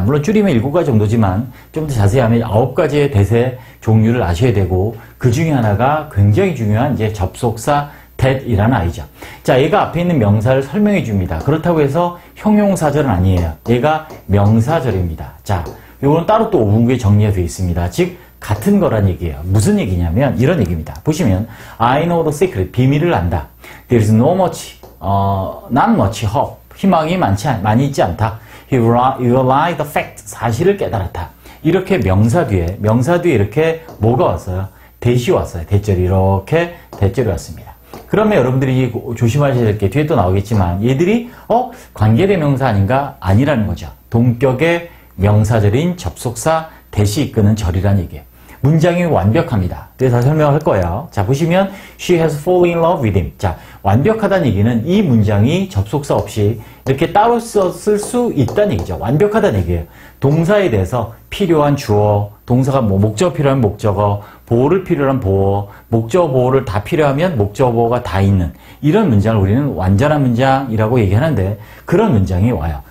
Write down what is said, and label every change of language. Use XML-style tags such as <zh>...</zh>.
<ko>물론 줄이면 7가지 정도지만 좀 더 자세히 하면 9가지의 대세 종류를 아셔야 되고 그 중에 하나가 굉장히 중요한 이제 접속사 that이라는 아이죠. 자, 얘가 앞에 있는 명사를 설명해 줍니다. 그렇다고 해서 형용사절은 아니에요. 얘가 명사절입니다. 자, 요거는 따로 또 5분구에 정리가 되어 있습니다. 즉 같은 거란 얘기예요. 무슨 얘기냐면 이런 얘기입니다.</ko> <en>보시면 I know the secret,</en> <ko>비밀을 안다.</ko> <en>There is no much, not much hope,</en> <ko>희망이 많이 있지 않다.</ko> <en>You realize the fact,</en> <ko>사실을 깨달았다. 이렇게 명사 뒤에 이렇게 뭐가 왔어요? 대시 왔어요. 대절이 이렇게 대절이 왔습니다. 그러면 여러분들이 조심하셔야 될 게 뒤에 또 나오겠지만 얘들이 관계대명사 아닌가? 아니라는 거죠. 동격의 명사절인 접속사 대시 이끄는 절이라는 얘기예요. 문장이 완벽합니다. 그래서 설명할 거예요. 자, 보시면</ko> <en>She has fallen in love with him.</en> <ko>자, 완벽하다는 얘기는 이 문장이 접속사 없이 이렇게 따로 쓸 수 있다는 얘기죠. 완벽하다는 얘기예요. 동사에 대해서 필요한 주어, 동사가 뭐 목적어 필요하면 목적어, 보호를 필요한 보호, 목적어 보호를 다 필요하면 목적어 보호가 다 있는 이런 문장을 우리는 완전한 문장이라고 얘기하는데 그런 문장이 와요.</ko>